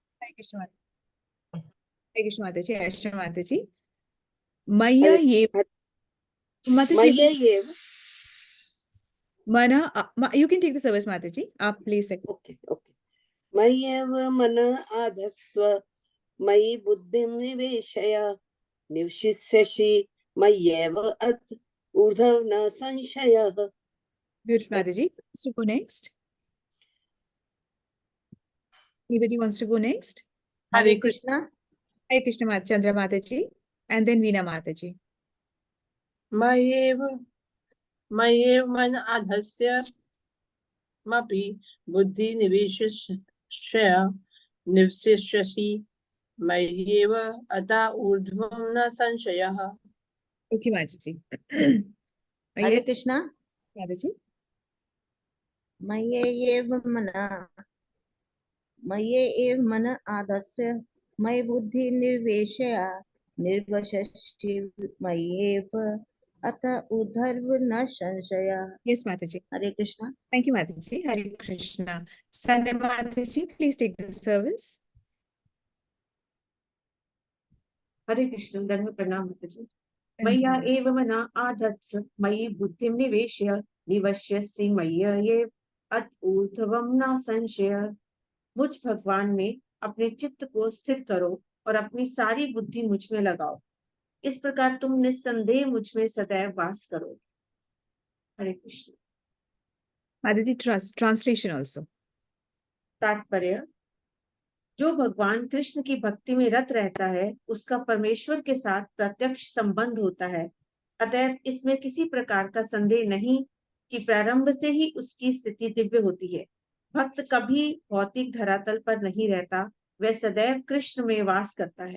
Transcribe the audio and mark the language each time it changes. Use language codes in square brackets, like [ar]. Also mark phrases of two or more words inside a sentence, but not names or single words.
[hi] हरे कृष्ण हरे कृष्ण माता जी, हरे माता जी। [sa] मय्या [hi] हरे ये माता जी, [sa] मय्य एव [en] मना you can take the service माता जी, आप प्लीज। [sa] ओके ओके मय्येव मन आधस्त्व मयि बुद्धिं निवेशय निवशिष्यसि मय्येव अत ऊर्ध्व न संशयः। [hi] ब्यूटिफुल माता जी, [en] to go next. Anybody wants to go next? [hi] हरे कृष्णा। Hare Krishna माता चंद्रा माता जी, [en] and then Veena माता जी। [sa] मय्येव मय्येव मन आधस्य मपि बुद्धि निवेशय निवसिष्यसि मय्येव अतः ऊर्ध्वं न संशयः। [hi] ओके माता जी। हरे कृष्णा। माता जी, [sa] मय्ये एव मन आदस्य मयि बुद्धि निर्वेशय निर्वशस्ति मय्येव अतः ऊर्ध्व न संशय। [hi] yes माता जी। हरे कृष्णा। [en] Thank you [hi] माता जी। हरे कृष्णा। Sunday माता जी, [en] please take the service. [hi] हरे कृष्ण। धर्म प्रणाम माता जी। [sa] मय्या एव मना आधत्स मयि बुद्धिं निवेश्य निवश्यसि मय्येव अत ऊर्ध्वं न संशय। [hi] मुझ भगवान में अपने चित्त को स्थिर करो और अपनी सारी बुद्धि मुझ में लगाओ। इस प्रकार तुम निस्संदेह मुझ में सदैव वास करो। हरे कृष्ण। माता जी, [en] translation also. [hi] तात्पर्य: जो भगवान कृष्ण की भक्ति में रत रहता है उसका परमेश्वर के साथ प्रत्यक्ष संबंध होता है। अतएव इसमें किसी प्रकार का संदेह नहीं कि प्रारंभ से ही उसकी स्थिति दिव्य होती है। भक्त कभी भौतिक धरातल पर नहीं रहता, वह सदैव कृष्ण में वास करता है।